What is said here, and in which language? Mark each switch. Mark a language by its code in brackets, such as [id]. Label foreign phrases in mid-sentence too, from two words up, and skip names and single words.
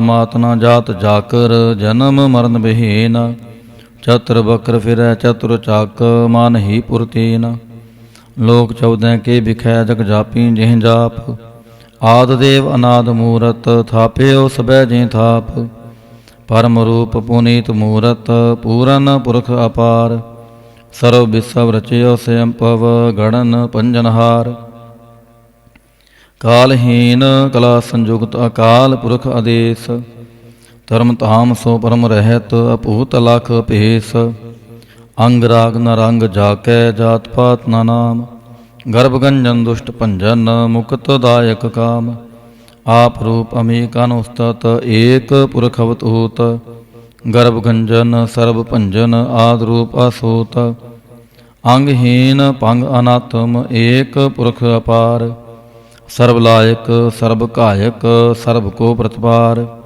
[bra] मात न जात जाकर, जन्म मरण बिहीन, चतुर बकर फिरै चतुर चाक, मान ही पुरतीन, लोक 14 के बिखै जग जापी, जिह जाप, आद देव अनाद मूरत, थाप्यो सबै जे थाप, परम रूप पुनीत मूरत, पूरन पुरख अपार, सर्व विश्व रचयो स्वयं पव, गणन पंजनहार, कालहीन कला संयुक्त, अकाल पुरख आदेश, धर्म धाम सो परम रहत, अपूत लख भेस, अंग राग न रंग जाकै, जात पात न नाम, गर्भगंजन दुष्ट भंजन, मुक्तदायक काम, आप रूप अमीक अनुस्तत, एक पुरख अवतूत, गर्भगंजन सर्व भंजन, आद रूप असोत, अंगहीन भंग अनात्म, एक पुरख अपार, सर्वलायक सर्व कायक, सर्व को प्रतिपार,